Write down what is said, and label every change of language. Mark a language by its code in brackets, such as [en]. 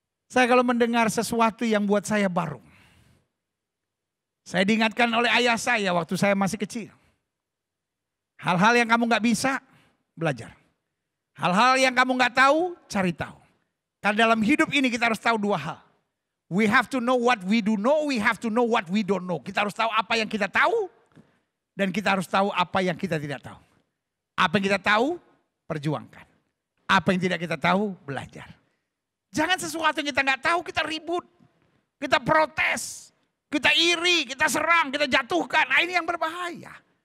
[id] Saya kalau mendengar sesuatu yang buat saya baru. Saya diingatkan oleh ayah saya waktu saya masih kecil. Hal-hal yang kamu gak bisa, belajar. Hal-hal yang kamu gak tahu, cari tahu. Karena dalam hidup ini kita harus tahu dua hal. [en] We have to know what we do know, we have to know what we don't know. [id] Kita harus tahu apa yang kita tahu, dan kita harus tahu apa yang kita tidak tahu. Apa yang kita tahu, perjuangkan. Apa yang tidak kita tahu, belajar. Jangan sesuatu yang kita nggak tahu kita ribut, kita protes, kita iri, kita serang, kita jatuhkan. Nah ini yang berbahaya.